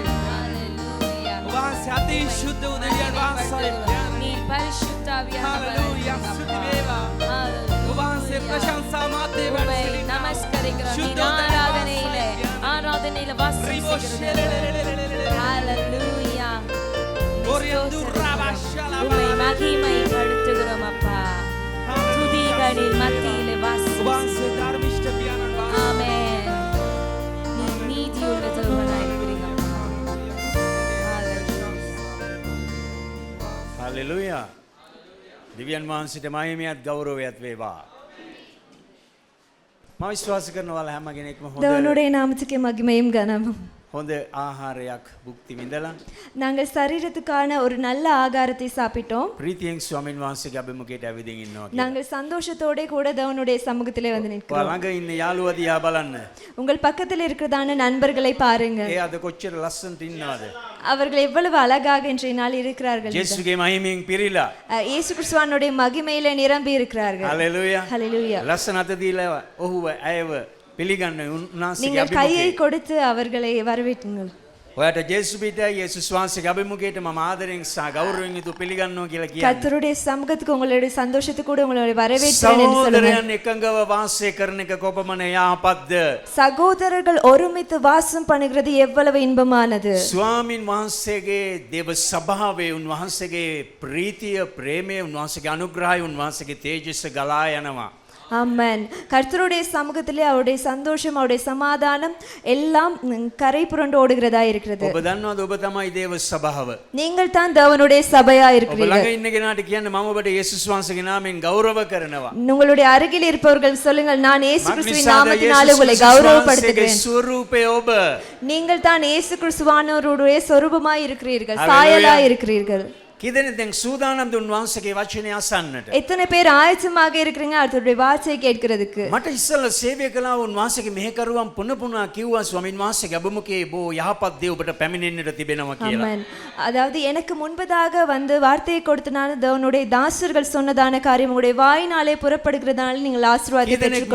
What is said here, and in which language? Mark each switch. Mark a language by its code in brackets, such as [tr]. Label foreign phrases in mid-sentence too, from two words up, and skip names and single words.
[si] ඔබවහන්සේ අති ශුද්ධ වූ දෙවියන් වහන්සේයි. [ta] நீ பரிசுத்தாவியான [si] හalleluya ස්තුති වේවා. ඔබවහන්සේ ප්‍රශංසා මාත්‍ය වැඩසිටින [ta] நமஸ்கரிக்கிறோம் நீ சுத்த ஆராதனையில வாசிக்கிறோம் ஹalleluya உம்மை மகிமைப்படுத்துகிறோம் அப்பா துதிகளின் மத்தியிலே [si] ඔබවහන්සේ ධර්මිෂ්ඨ පියාණන් වහන්සේ. [ta] ஆமென் நீ நீதியுள்ள தேவனாய் இருக்கிறீங்க [si] හලෙලුයා දිව්‍යන් වහන්සේට මහිමයත් ගෞරවයත් වේවා. මම විශ්වාස කරනවා හැම කෙනෙක්ම [ta] தேவனுடைய நாமத்துக்கு மகிமையும் கனமும் [si] හොඳ ආහාරයක් භුක්ති විඳලා [ta] நாங்கள் சரீரத்துக்கான ஒரு நல்ல ஆகாரத்தை சாப்பிட்டோம் [si] ප්‍රීතියෙන් ස්වාමින් වහන්සේගේ අභිමුඛයට ඇවිදින් ඉන්නවා කියලා. [ta] நாங்கள் சந்தோஷத்தோட கூட தேவனுடைய சமூகத்திலே வந்து நிற்கிறோம் [si] ළඟ ඉන්න යාළුවා දිහා බලන්න. [ta] உங்கள் பக்கத்தில் இருக்கிறதான நண்பர்களை பாருங்க [si] ඒ අද කොච්චර ලස්සනට ඉන්නවද? [ta] அவர்கள் எவ்வளவு அழகாக இன்றைய நாள் இருக்கிறார்கள் [si] ජේසුගේ මහිමෙන් පිරීලා. [ta] இயேசு கிறிஸ்துவானுடைய மகிமையிலே நிரம்பி இருக்கிறார்கள் [si] හලෙලුයා. [ta] ஹalleluya [si] ලස්සන අත දීලා ඔහුව ඇයව පිළිගන්න උන්වහන්සේගේ [ta] நீங்கள் கையை [si] අභිමුඛයට. [ta] கொடுத்து அவர்களை வரவேற்றுங்கள் [si] ඔයාට ජේසු පිටයි යේසුස් වහන්සේගේ අභිමුඛයට මම ආදරෙන් සහ ගෞරවයෙන් යුතුව පිළිගන්නවා කියලා කියන්නේ. [ta] கர்த்தருடைய சமூகத்துக்கு உங்களுடைய சந்தோஷத்துக்கு உங்களை வரவேற்கிறேன் என்று சொல்லுங்கள் [si] සහෝදරයන් එකඟව වාසය කරන එක කොපමණ යහපත්ද? [ta] சகோதரர்கள் ஒருமித்து வாசம் பண்ணுகிறது எவ்வளவு இன்பமானது [si] ස්වාමින් වහන්සේගේ දේව සභාවේ උන්වහන්සේගේ ප්‍රීතිය ප්‍රේමය උන්වහන්සේගේ අනුග්‍රහය උන්වහන්සේගේ තේජස ගලා යනවා. [ta] ஆமென் கர்த்தருடைய சமூகத்திலே அவருடைய சந்தோஷம் அவருடைய சமாதானம் எல்லாம் கரை புரண்டு ஓடுகிறதா இருக்கிறது. [si] ඔබ දන්නවද ඔබ තමයි දේව සභාව. [ta] நீங்கள் தான் தேவனுடைய சபையா [si] ඔබ [ta] இருக்கிறீர்கள். [si] ළඟ ඉන්න කෙනාට කියන්න මම ඔබට යේසුස් වහන්සේගේ නාමයෙන් ගෞරව කරනවා. [ta] உங்களுடைய அருகில் இருப்பவர்கள் சொல்லுங்கள் நான் இயேசு கிறிஸ்துவின் [si] මක්නිසාද [ta] நாமத்தினாலே உங்களை [si] යේසුස් [ta] கௌரவப்படுத்துகிறேன். [si] වහන්සේගේ ස්වරූපය ඔබ. [ta] நீங்கள் தான் இயேசு கிறிஸ்துவானவருடைய சொரூபமாய் இருக்கிறீர்கள் Hallelujah. சாயலாய் இருக்கிறீர்கள். [si] කීදෙනෙක් දැන් සූදානම්ද උන්වහන්සේගේ වචනය අසන්නට? [ta] எத்தனை பேர் ஆயத்தமாக இருக்கிறீங்க அவருடைய வார்த்தையை கேட்கிறதுக்கு? [si] මට ඉස්සෙල්ලා සේවය කළා උන්වහන්සේගේ මෙහෙකරුවන් පුන පුනා කිව්වා ස්වාමින් වහන්සේගේ අභිමුඛයේ බෝ යහපත් දේ ඔබට පැමිණෙන්නට තිබෙනවා කියලා. [ta] ஆமென். அதாவது எனக்கு முன்பதாக வந்து வார்த்தையை கொடுத்தனால தேவனுடைய தாசர்கள் சொன்னதான காரியம் உங்களுடைய வாயினாலே புறப்படுகிறதால நீங்கள் ஆசீர்வாதத்தை [si] කීදෙනෙක් මේ